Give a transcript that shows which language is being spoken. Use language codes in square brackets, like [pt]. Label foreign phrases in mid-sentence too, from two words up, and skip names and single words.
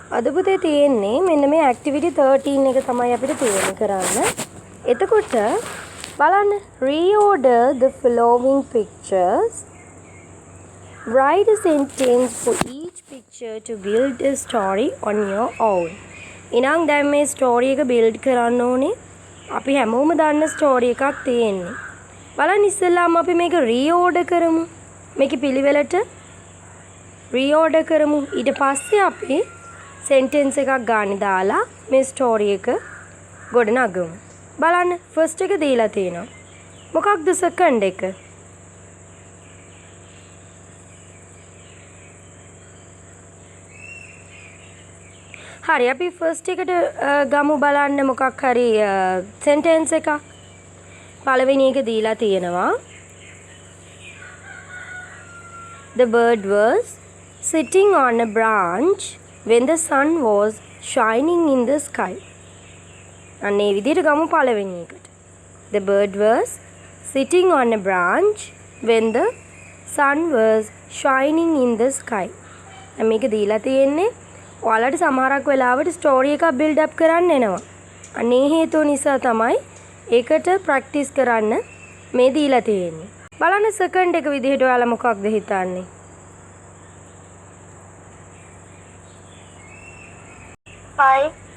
[si] අද පුතේ තියෙන්නේ මෙන්න මේ activity 13 එක තමයි අපිට තීරණය කරන්න. එතකොට බලන්න [en] reorder the following pictures. Write a sentence for each picture to build a story on your own. [si] ඉතින් දැන් මේ story එක build කරන්න ඕනේ. අපි හැමෝම දන්න story එකක් තියෙන්නේ. බලන්න ඉස්සෙල්ලාම අපි මේක reorder කරමු. මේකේ පිළිවෙලට reorder කරමු. ඊට පස්සේ අපි sentence එකක් ගන්න දාලා මේ story එක ගොඩනගමු. බලන්න first එක දීලා තියෙනවා. මොකක්ද second එක? හරි අපි first එකට ගමු බලන්න මොකක් හරි sentence එකක්. පළවෙනි එක දීලා තියෙනවා. [en] The bird was sitting on a branch when the sun was shining in the sky. [si] අනේ විදිහට ගමු පළවෙනි එකට. [en] The bird was sitting on a branch when the sun was shining in the sky. [si] මේක දීලා තියෙන්නේ ඔයාලට සමහරක් වෙලාවට ස්ටෝරි එකක් [en] build up [si] කරන්න එනවා. අනේ හේතුව නිසා තමයි ඒකට ප්‍රැක්ටිස් කරන්න මේ දීලා තියෙන්නේ. බලන්න සෙකන්ඩ් එක විදිහට ඔයාලා මොකක්ද හිතන්නේ? [en] Five.